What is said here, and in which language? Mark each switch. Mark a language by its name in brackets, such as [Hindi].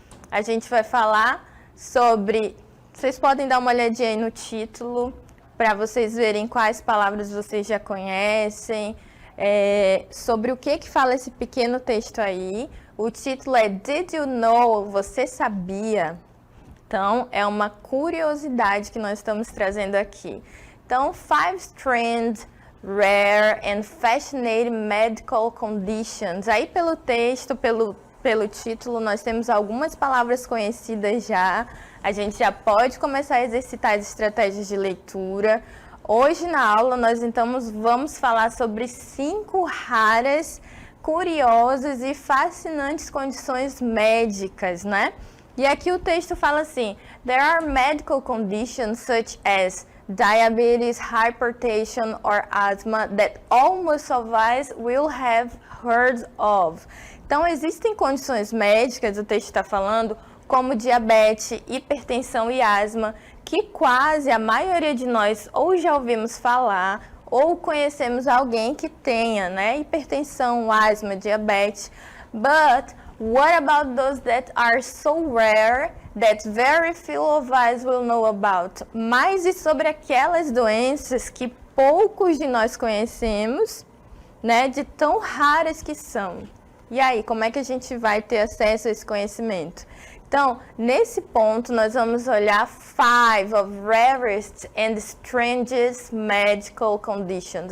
[Portuguese] A gente vai falar sobre... Vocês podem dar uma olhadinha aí no título, para vocês verem quais palavras vocês já conhecem, sobre o que fala esse pequeno texto aí. O título é [English] Did You Know? [Portuguese] Você sabia? Então, é uma curiosidade que nós estamos trazendo aqui. Então, [English] 5 strange, rare and fascinating medical conditions. [Portuguese] Aí, pelo texto, pelo título, nós temos algumas palavras conhecidas já. A gente já pode começar a exercitar as estratégias de leitura. Hoje na aula nós então vamos falar sobre 5 raras, curiosas e fascinantes condições médicas, né? E aqui o texto fala assim: [English] There are medical conditions such as diabetes, hypertension or asthma that almost all of us will have heard of. [Portuguese] Então existem condições médicas, o texto está falando, como diabetes, hipertensão e asma, que quase a maioria de nós ou já ouvimos falar ou conhecemos alguém que tenha, né? Hipertensão, asma, diabetes. [English] But what about those that are so rare that very few of us will know about? [Portuguese] Mas e sobre aquelas doenças que poucos de nós conhecemos, né? De tão raras que são. E aí, como é que a gente vai ter acesso a esse conhecimento? Então, nesse ponto, nós vamos olhar [English] 5 of rarest and strangest medical conditions.